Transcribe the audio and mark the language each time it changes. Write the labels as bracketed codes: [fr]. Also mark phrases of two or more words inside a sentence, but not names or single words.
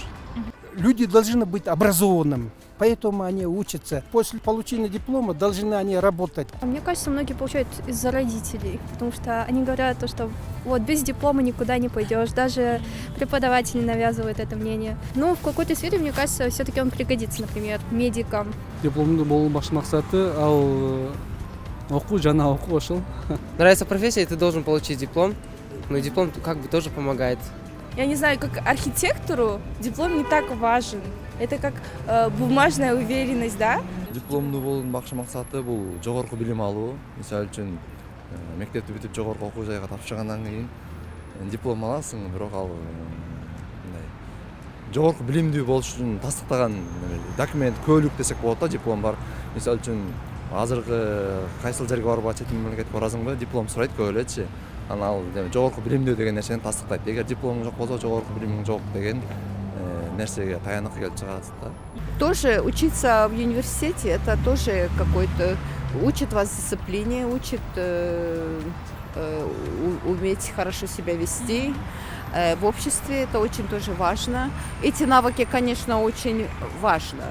[ru] Люди должны быть образованными, поэтому они учатся. После получения диплома должны они работать. Мне кажется, многие получают из-за родителей, потому что они говорят, что вот без диплома никуда не пойдешь. Даже преподаватели навязывают это мнение. Но в какой-то сфере, мне кажется, все-таки он пригодится, например, медикам. [ky] Дипломдун болуунун башкы максаты ал окуу жана окуу ошол. [ru] Нравится профессия, ты должен получить диплом, но диплом тоже помогает. Я не знаю, как архитектору диплом не так важен. Это как бумажная уверенность, да? [ky] Дипломдуу болуунун башкы максаты бул жогорку билим алуу. Мисалы үчүн мектепти бүтүп жогорку окуу жайга тапшыргандан кийин диплом аласың, бирок ал жогорку билимдүү болуш үчүн тастыктаган документ, көөлүк десек болот да, диплом бар. Мисалы үчүн азыркы кайсыл жерге барып чет мамлекетке барасыңбы, диплом сурайт көп элечи. Ал жогорку билимдүү деген нерсени тастыктайт. Эгер дипломуң жок болсо, жогорку билимиң жок деген нерсеге таянып келип чыгат да. [ru] Тоже учиться в университете, это тоже какой-то учит вас дисциплине, учит уметь хорошо себя вести. В обществе это очень тоже важно. Эти навыки, конечно, очень важно.